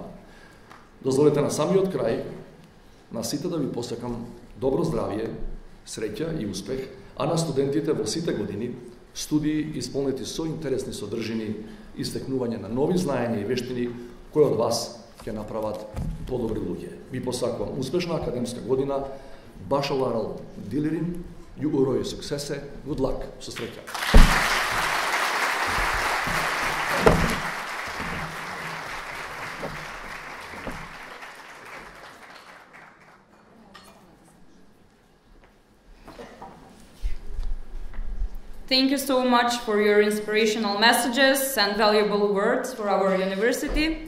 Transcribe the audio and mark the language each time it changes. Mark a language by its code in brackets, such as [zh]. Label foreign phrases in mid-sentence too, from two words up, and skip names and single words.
[mk] Дозволете на самиот крај на сите да ви посакам добро здравје, среќа и успех, а на студентите во сите години студии исполнети со интересни содржини и стекнување на нови знаења и вештини кои од вас ќе направат подобри луѓе. Ви посакувам успешна академска година, [tr] başarılar dilerim, [sq] ju uroj suksese, [en] good luck, [mk] со среќа. [en] Thank you so much for your inspirational messages and valuable words for our university.